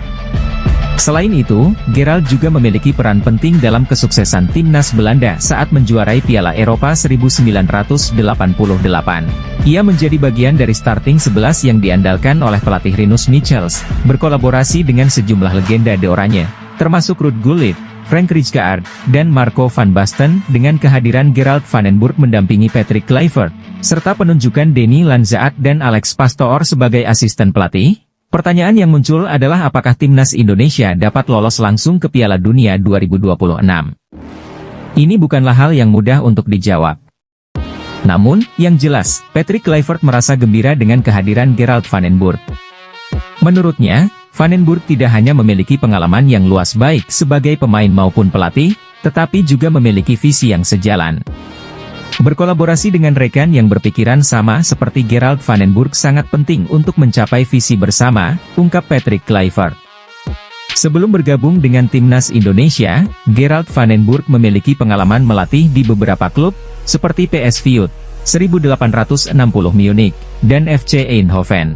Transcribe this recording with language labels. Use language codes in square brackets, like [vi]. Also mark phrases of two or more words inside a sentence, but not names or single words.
[id] Selain itu, Gerald juga memiliki peran penting dalam kesuksesan timnas Belanda saat menjuarai Piala Eropa 1988. Ia menjadi bagian dari starting 11 yang diandalkan oleh pelatih Rinus Michels, berkolaborasi dengan sejumlah legenda de Oranje, termasuk Ruud Gullit, Frank Rijkaard, dan Marco van Basten. Dengan kehadiran Gerald van den Burg mendampingi Patrick Kluivert, serta penunjukan Denny Lanzaat dan Alex Pastoor sebagai asisten pelatih, pertanyaan yang muncul adalah apakah timnas Indonesia dapat lolos langsung ke Piala Dunia 2026. Ini bukanlah hal yang mudah untuk dijawab. Namun, yang jelas, Patrick Kluivert merasa gembira dengan kehadiran Gerald van den Burg. Menurutnya, van den Burg tidak hanya memiliki pengalaman yang luas baik sebagai pemain maupun pelatih, tetapi juga memiliki visi yang sejalan. Berkolaborasi dengan rekan yang berpikiran sama seperti Gerald van den Burg sangat penting untuk mencapai visi bersama, ungkap Patrick Kluivert. Sebelum bergabung dengan timnas Indonesia, Gerald van den Burg memiliki pengalaman melatih di beberapa klub, seperti PSV 1860 Munich, dan FC Eindhoven.